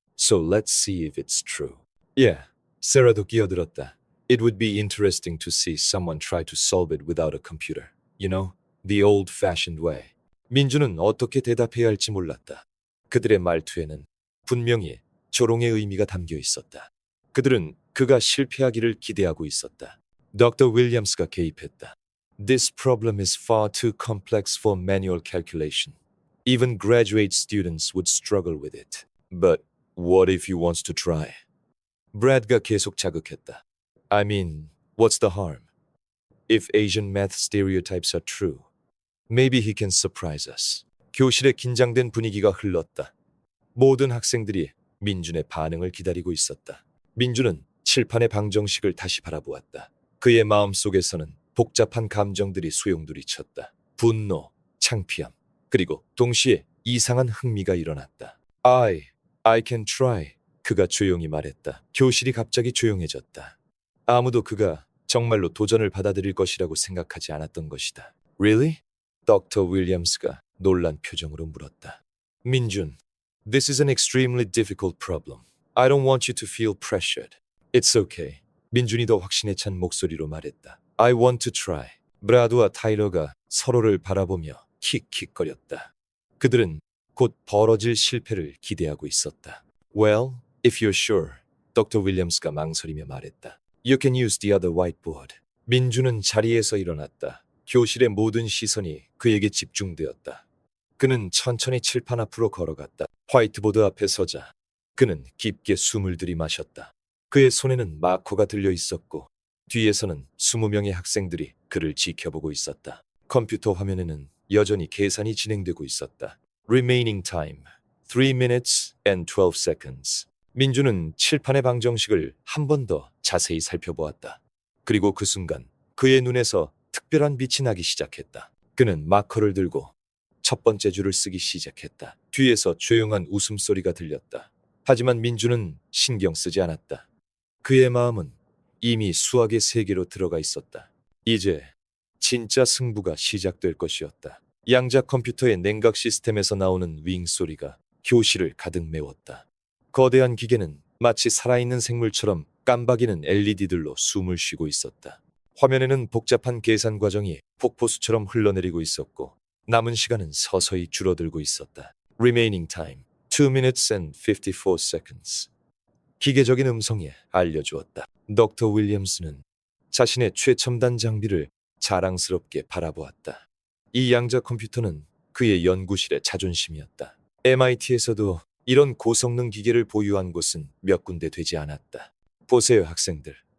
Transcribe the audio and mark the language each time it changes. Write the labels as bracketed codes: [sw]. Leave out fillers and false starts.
[en] So let's see if it's true. [ko] Yeah, 세라도 끼어들었다. [en] It would be interesting to see someone try to solve it without a computer. You know, the old-fashioned way. [ko] 민주는 어떻게 대답해야 할지 몰랐다. 그들의 말투에는 분명히 조롱의 의미가 담겨 있었다. 그들은 그가 실패하기를 기대하고 있었다. 덕터 윌리엄스가 개입했다. [en] This problem is far too complex for manual calculation. Even graduate students would struggle with it. But what if he wants to try? [ko] 브래드가 계속 자극했다. [en] I mean, what's the harm? If Asian math stereotypes are true, maybe he can surprise us. [ko] 교실의 긴장된 분위기가 흘렀다. 모든 학생들이 민준의 반응을 기다리고 있었다. 민준은 칠판의 방정식을 다시 바라보았다. 그의 마음속에서는 복잡한 감정들이 소용돌이쳤다. 분노, 창피함, 그리고 동시에 이상한 흥미가 일어났다. [en] I can try. [ko] 그가 조용히 말했다. 교실이 갑자기 조용해졌다. 아무도 그가 정말로 도전을 받아들일 것이라고 생각하지 않았던 것이다. [en] Really? [ko] 덕터 윌리엄스가 놀란 표정으로 물었다. [en] 민준, this is an extremely difficult problem. I don't want you to feel pressured. It's okay. [ko] 민준이 더 확신에 찬 목소리로 말했다. [en] I want to try. [ko] 브라드와 타일러가 서로를 바라보며 킥킥거렸다. 그들은 곧 벌어질 실패를 기대하고 있었다. [en] Well, if you're sure, [ko] 덕터 윌리엄스가 망설이며 말했다. [en] You can use the other whiteboard. [ko] 민준은 자리에서 일어났다. 교실의 모든 시선이 그에게 집중되었다. 그는 천천히 칠판 앞으로 걸어갔다. 화이트보드 앞에 서자 그는 깊게 숨을 들이마셨다. 그의 손에는 마커가 들려 있었고 뒤에서는 20명의 학생들이 그를 지켜보고 있었다. 컴퓨터 화면에는 여전히 계산이 진행되고 있었다. [en] Remaining time 3 minutes and 12 seconds. [ko] 민준은 칠판의 방정식을 한 번 더 자세히 살펴보았다. 그리고 그 순간 그의 눈에서 특별한 빛이 나기 시작했다. 그는 마커를 들고 첫 번째 줄을 쓰기 시작했다. 뒤에서 조용한 웃음소리가 들렸다. 하지만 민준은 신경 쓰지 않았다. 그의 마음은 이미 수학의 세계로 들어가 있었다. 이제 진짜 승부가 시작될 것이었다. 양자 컴퓨터의 냉각 시스템에서 나오는 윙 소리가 교실을 가득 메웠다. 거대한 기계는 마치 살아있는 생물처럼 깜박이는 LED들로 숨을 쉬고 있었다. 화면에는 복잡한 계산 과정이 폭포수처럼 흘러내리고 있었고 남은 시간은 서서히 줄어들고 있었다. [en] Remaining time 2 minutes and 54 seconds. [ko] 기계적인 음성이 알려주었다. 덕터 윌리엄스는 자신의 최첨단 장비를 자랑스럽게 바라보았다. 이 양자 컴퓨터는 그의 연구실의 자존심이었다. MIT에서도 이런 고성능 기계를 보유한 곳은 몇 군데 되지 않았다. 보세요, 학생들.